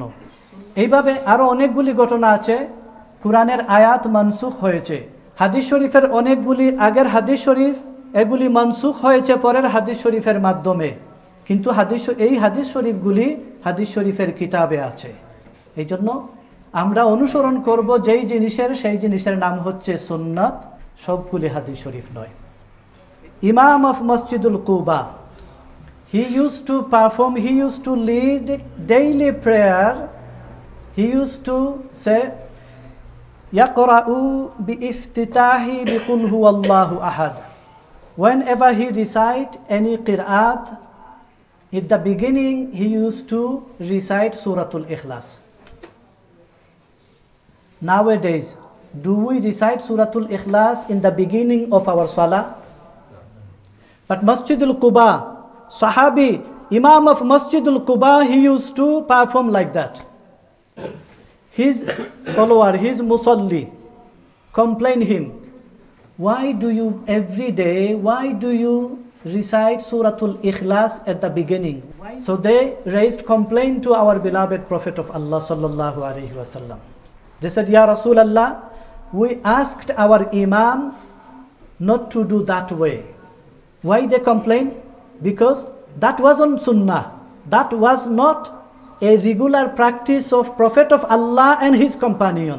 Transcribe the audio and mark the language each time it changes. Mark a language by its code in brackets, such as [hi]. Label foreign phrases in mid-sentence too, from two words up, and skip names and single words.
[bn] এইভাবে আরও অনেকগুলি ঘটনা আছে, কুরআনের আয়াত মানসুখ হয়েছে, হাদিস শরীফের অনেকগুলি আগের হাদিস শরীফ এগুলি মানসুখ হয়েছে পরের হাদিস শরীফের মাধ্যমে, কিন্তু এই হাদিস শরীফগুলি হাদিস শরীফের কিতাবে আছে। এই জন্য আমরা অনুসরণ করব যেই জিনিসের, সেই জিনিসের নাম হচ্ছে সুন্নাত, সবগুলি হাদিস শরীফ নয়। [en] Imam of Masjidul Quba, he used to lead daily prayer. He used to say [ar] يقرأ بافتتاحه بقل هو الله أحد. [en] Whenever he recite any qira'at, at the beginning he used to recite Suratul Ikhlas. Nowadays, do we recite Suratul Ikhlas in the beginning of our salah? But Masjidul Quba, Sahabi, Imam of Masjidul Quba, he used to perform like that. His follower, his musalli, complain him, why do you recite Suratul Ikhlas at the beginning? So they raised complaint to our beloved Prophet of Allah [ar] صلى الله عليه وسلم. [en] They said, [ar] يا رسول الله, [en] we asked our Imam not to do that way. Why they complained? Because that wasn't sunnah. That was not a regular practice of Prophet of Allah and his companion.